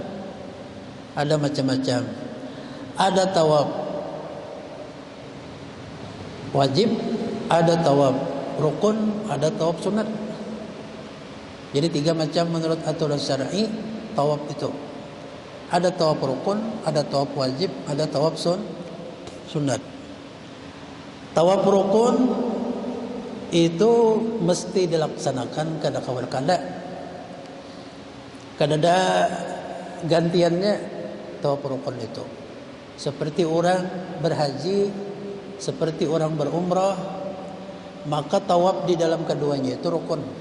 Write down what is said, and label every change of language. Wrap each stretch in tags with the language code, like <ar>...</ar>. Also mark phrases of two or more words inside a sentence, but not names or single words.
<bjn>Ada tawaf wajib, ada tawaf rukun, ada tawaf sunat. Jadi 3 macam menurut aturan syar'i tawaf itu. Ada tawaf rukun, ada tawaf wajib, ada tawaf sunat. Tawaf rukun itu mesti dilaksanakan kada kawal kada. Kada ada gantiannya tawaf rukun itu. Seperti orang berhaji, seperti orang berumrah, maka tawaf di dalam keduanya itu rukun.</bjn>